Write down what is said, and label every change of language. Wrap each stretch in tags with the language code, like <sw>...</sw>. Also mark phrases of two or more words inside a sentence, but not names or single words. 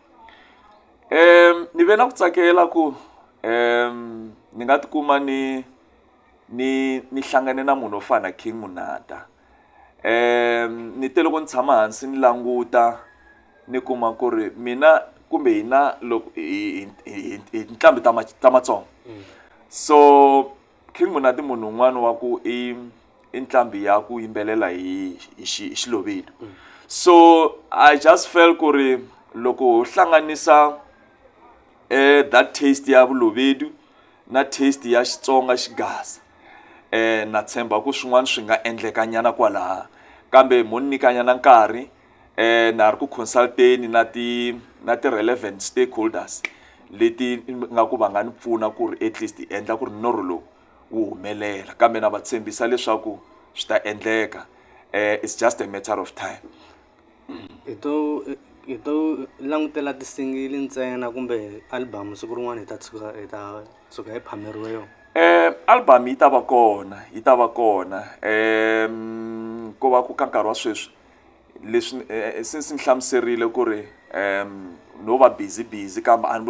<ts>Ni ve na ku tsakela ku ni nga tikuma ni hlangane na munhu wo fana na King MONADA ni te loko ni tshama hansi ni languta ni kuma ku ri mina kumbe hina loko hi nqambi ta Matsonga so King MONADA munhu un'wana wa ku i nqambi ya ku yimbelela hi Xilovedi so</ts> <en>I just felt</en> <ts>ku ri loko hlanganisa</ts> <en>that taste</en> <ts>ya Vulovedi na taste ya Xitsonga Xigaza na tshemba ku swin'wana swi nga endleka nyana kwalaha kambe mo nyika nyana nkarhi na ri ku consulteni na ti</ts> <en>relevant stakeholders</en> <ts>leti nga ku va nga ni pfuna ku ri</ts> <en>at least</en> <ts>endla ku ri norho lowu wu humelela kambe na va tshembisa leswaku swi ta endleka</ts> <en>it's just a matter of time.</en> <ts>Hi to langutela tisingili ntsena kumbe album siku rin'wana hi ta tshuka hi phameriwe yona? Album yi ta va kona ko va ku ka nkarhi wa sweswi leswi since ni hlamuserile ku ri no va busy kambe a ni</ts>